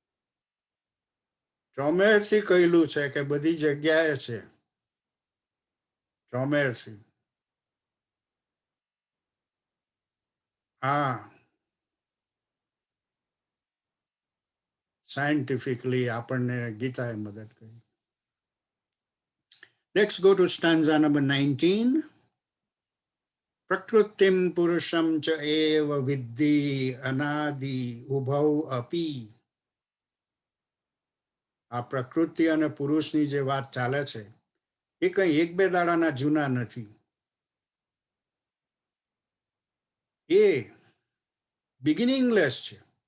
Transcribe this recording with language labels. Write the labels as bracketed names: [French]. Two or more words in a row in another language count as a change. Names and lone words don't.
[Gujarati] ચોમેરથી કહેલું છે કે બધી જગ્યાએ છે. ચોમેરથી હા, સાયન્ટિફિકલી આપણને ગીતાએ મદદ કરી. [English] Let's go to stanza number 19. [Sanskrit] प्रकृतिम पुरुषम च एव विद्धि अनादि उभौ अपी. [Gujarati] આ પ્રકૃતિ અને પુરુષની જે વાત ચાલે છે એ કઈ એક બે દાડાના જૂના નથી. એ બિગિનિંગલેસ છે.